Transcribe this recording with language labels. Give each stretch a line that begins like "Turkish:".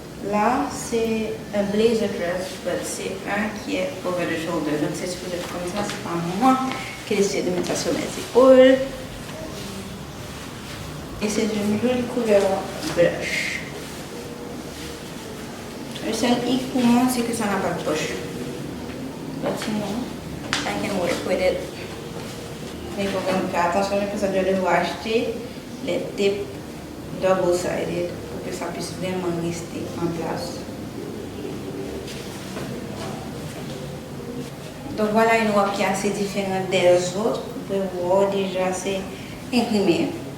French: Là, c'est un blazer dress, mais c'est un qui est
English: over the shoulder.
French: Donc c'est supposé être comme ça, c'est pas moi qui essaie de mettre ça sur mes épaules. Et c'est une jolie couleur blush. Le seul hic pour moi, c'est que ça n'a pas de poche. Mais sinon,
English: I can work with it.
French: Mais il faut vraiment faire attention, parce que je vais devoir acheter les tapes double-sided pour que ça puisse vraiment rester en place. Donc voilà une robe qui est assez différente des autres. Vous pouvez voir déjà, c'est imprimé.